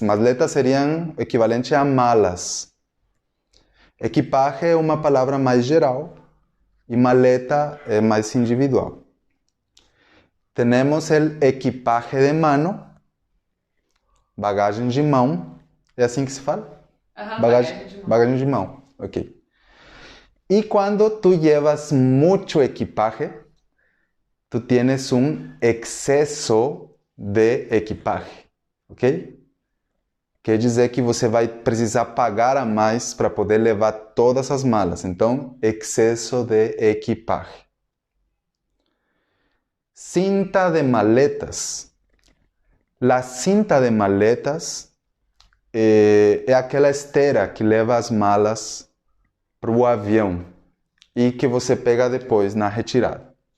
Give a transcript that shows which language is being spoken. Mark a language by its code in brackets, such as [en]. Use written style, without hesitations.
[pt] Maletas seriam equivalente a malas. Equipaje é uma palavra mais geral e maleta é mais individual. Temos o equipaje de mano, bagagem de mão. É assim que se fala? Bagagem de mão. Ok. [es] E quando tu llevas mucho equipaje, tu tienes un exceso de equipaje. Ok? [pt] Quer dizer que você vai precisar pagar a mais para poder levar todas as malas. Então, excesso de equipaje. Cinta de maletas. La cinta de maletas é aquela esteira que leva as malas para o avião e que você pega depois na retirada.